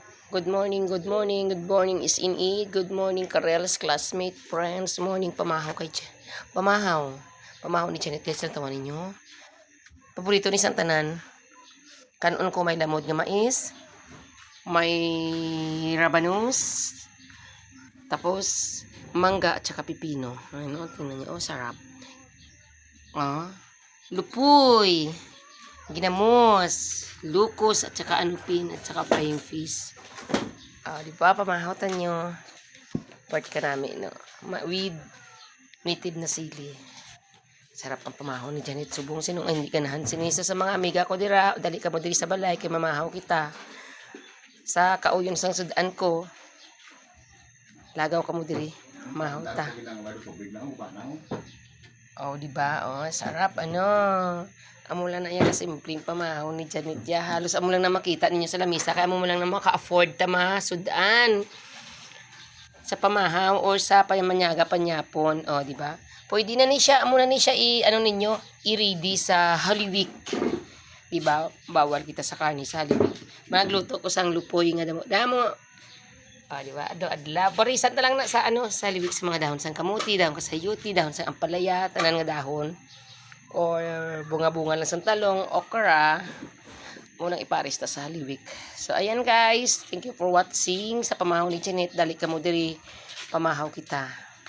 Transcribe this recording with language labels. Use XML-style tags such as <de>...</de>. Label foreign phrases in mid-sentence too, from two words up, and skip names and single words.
<en>Good morning, good morning, good morning is in E. Good morning, Karels, classmate, friends.</en> <hil>Morning, pamahaw kay Pamahaw. Pamahaw ni Janet. Guys, ang tawa ninyo. Paborito ni Santanan. Kanon ko may lamod nga mais. May rabanus.</hil> <tl>Tapos, mangga at saka pipino. Ano, tingnan niyo. Oh, sarap. Ah, lupoy.</tl> <hil>Ginamos.</hil> <tl>Lukos at saka anupin at saka flying fish. Di ba, pamahawtan nyo. Part ka namin, no?</tl> <en>With native</en> <tl>na sili. Sarap ang pamahaw ni Janet Subong. Sinong hindi ganahan?</tl> <hil>Sinisa sa mga amiga ko dira. Dali ka mo diri sa balay, kay mamahaw kita. Sa kauyon sang sudan ko. Lagaw ka mo diri. Mamahaw ta.</hil> <tl>Di ba? Sarap, ano.</tl> <hil>Amo lang na yan kasi simpleng pamahaw ni Janet ya. Halos amo lang na makita ninyo sa lamisa. Kaya amo lang na maka-afford ta sudan sa pamahaw or sa payamanyaga panyapon.</hil> <tl>Di ba?</tl> <hil>Pwede na ni siya, amo na ni siya ano ninyo, i-ready sa Holy Week.</hil> <tl>Di ba?</tl> <hil>Bawal kita sa karne sa Holy Week. Magluto ko sang lupoy nga damo.</hil> <tl>Di ba?</tl> <hil>Adla. Parisan ta lang na sa sa Holy Week sa mga dahon sang kamuti, dahon kasayuti, dahon sang ampalaya, tanan nga dahon. Or bunga-bunga lang sa talong, okra, munang iparista sa Holy Week.</hil> <en>So, ayan guys. Thank you for watching sa pamahaw ni Janet.</en> <hil>Dali ka mo diri, pamahaw kita.</hil>